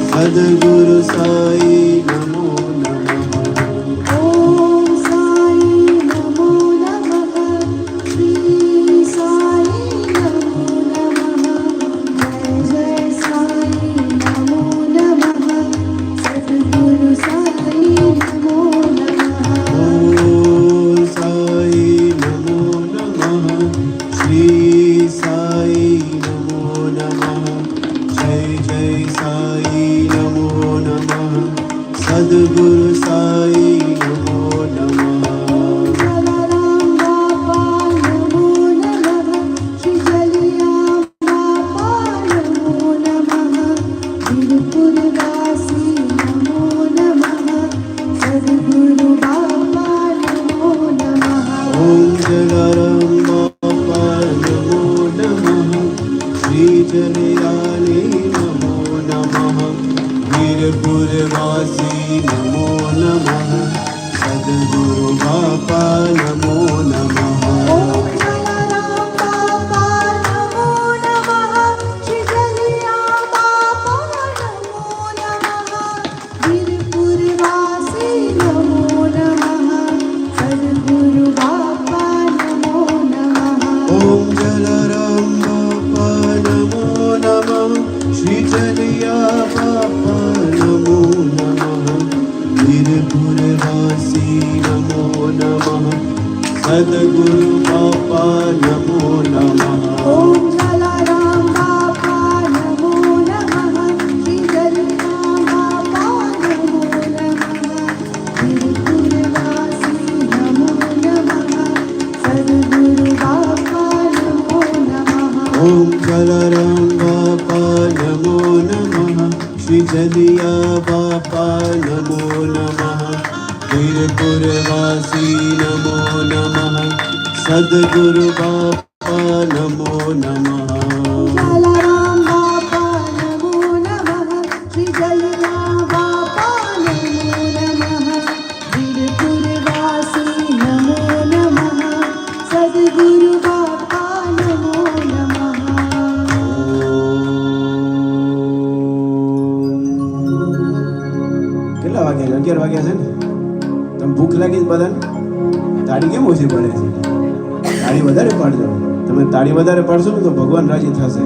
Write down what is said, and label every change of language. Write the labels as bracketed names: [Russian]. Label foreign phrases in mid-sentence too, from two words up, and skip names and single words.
[Sanskrit] સદગુરુ સાઈ નમો નમઃ. ॐ साई नमो नमः श्री साई नमो नमः जय जय साई नमो नमः सद्गुरु साई नमो नमः ઓમ સાઈ નમો નમઃ. શ્રી સાઈ નમો નમઃ. જય જય સાઈ નમો નમઃ. સદગુરુ સાઈ નમો નમઃ. जलाराम बापा नमो नमः श्री जलिया बापा नमो नमः वीरपुरवासी नमो नमः सद्गुरु बापा नमो नमः ઓમ જલારામ બાપા નમો નમઃ. શ્રી જનયાની નમો નમઃ. વીરપુરવાસી નમો નમઃ. સદગુરુ બાપા નમો નમઃ. ॐ जलाराम बापा नमो नमः श्री जलिया बापा नमो नमः वीरपुरवासी नमो नमः सद्गुरु बापा नमो नमः ઓમ જલારામ બાપા નમો નમઃ. શ્રી જલિયા બાપા નમો નમઃ. વીરપુરવાસી નમો નમઃ. સદગુરુ બાપા નમો નમઃ. ॐ जलाराम बापा नमो नमः श्री जलिया बापा नमो नमः वीरपुरवासी नमो नमः सद्गुरु बापा नमो नमः ઓમ જલારામ બાપા નમો નમઃ. શ્રી જલિયા બાપા નમો નમઃ. વીરપુરવાસી નમો નમઃ. સદગુરુ બાપા નમો નમઃ. जलाराम बापा नमो नमः श्री जलिया बापा नमो नमः वीरपुरवासी नमो नमः सद्गुरु बापा नमो नमः [Gujarati] કેટલા વાગ્યા 11 વાગ્યા છે ને? તમે ભૂખ લાગી છે બધાને? તાળી કેમ ઓછી પડે છે? તાળી વધારે પાડજો. તમે તાળી વધારે પાડશો ને તો ભગવાન રાજી થશે.